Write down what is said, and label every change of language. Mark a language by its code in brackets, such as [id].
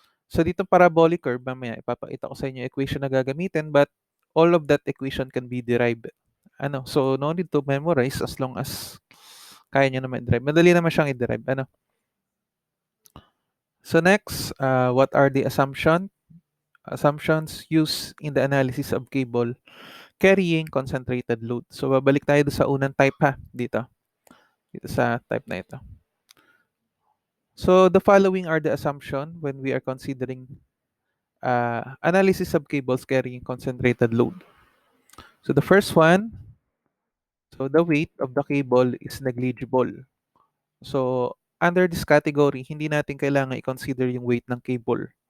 [tl] So dito parabolic curve, mamaya ipapakita ko sa inyo equation na gagamitin, [en] but all of that equation can be derived. [tl] Ano? [en] So no need to memorize as long as [tl] kaya nyo naman i-derive. Madali naman siyang i-derive. Ano? [en] So next, what are the assumptions used in the analysis of cable carrying concentrated load? [tl] So babalik tayo sa unang type ha, dito sa type na ito. [en] So the following are the assumption when we are considering analysis of cables carrying concentrated load. So the first one, so the weight of the cable is negligible. [tl] So under this category, hindi natin kailangan i-consider yung weight ng cable.